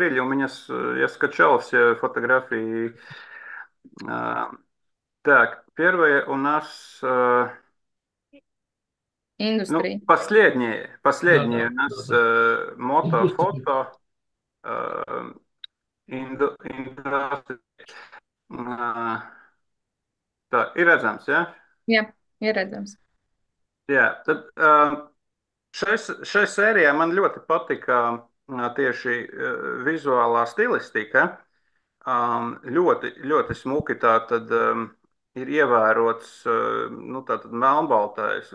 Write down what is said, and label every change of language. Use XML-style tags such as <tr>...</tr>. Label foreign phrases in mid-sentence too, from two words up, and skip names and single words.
<ru>У меня я скачал все фотографии. А, так, первое у нас, ну, индустрии. Да, последнее да, у да, нас да. Индустрия. мотофото, э, industri-</ru> <lv>tā ir redzams, ja? Jā, ieredzams. Jā, tad šai sērijā man ļoti patika tieši vizuālā stilistika. Ļoti, ļoti smuki tā tad ir ievērots nu, tātad melnbaltais.</lv>